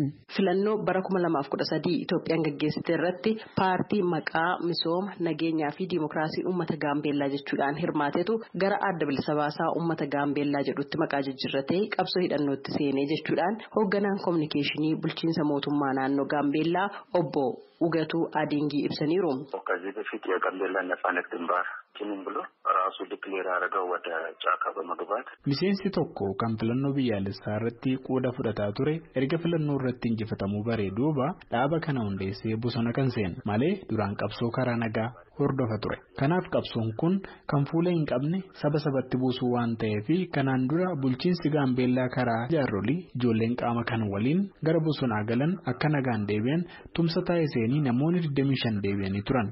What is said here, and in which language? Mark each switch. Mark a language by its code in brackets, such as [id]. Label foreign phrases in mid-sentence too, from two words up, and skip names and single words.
[om] Filannoo bara 2013 Itoophiyaan gaggeessite irratti paartii maqaa misooma nageenyaa fi diimokiraasii uummata Gaambeellaa jechuudhaan hirmaatetu gara adda bilisa baasaa uummata Gaambeellaa jedhutti maqaa jijjiirratee qabsoo hidhannootti seenee jechuudhaan hoogganaan kominikeeshinii bulchiinsa mootummaa naannoo Gaambeellaa obbo Ugeetuu Adiingii ibsaniiru. [am] ከዚህ በፊት የጋምቤላ ነጻነት ግንባር ኪኒን ብሎ ራሱ ዲክሌር አደረገው ወደ ጫካ በመግባት [om] miseensi tokko kan filannoo biyyaalessaa irratti qooda fudhataa ture erga filannoo irratti injifatamuu baree duuba dhaaba kana hundeessee bosona kan seenu malee duraan qabsoo karaa nagaa hordofa ture. Kanaaf qabsoon kun kan fuula hin qabne saba sabatti buusuu waan ta'eef kanaan dura bulchiinsi Gaambeellaa karaa jaarsolii ijoolleen qaama kan waliin gara bosonaa galan akka nagaan deebi'an tumsa taasisanii namoonni 25 deebi'anii turan.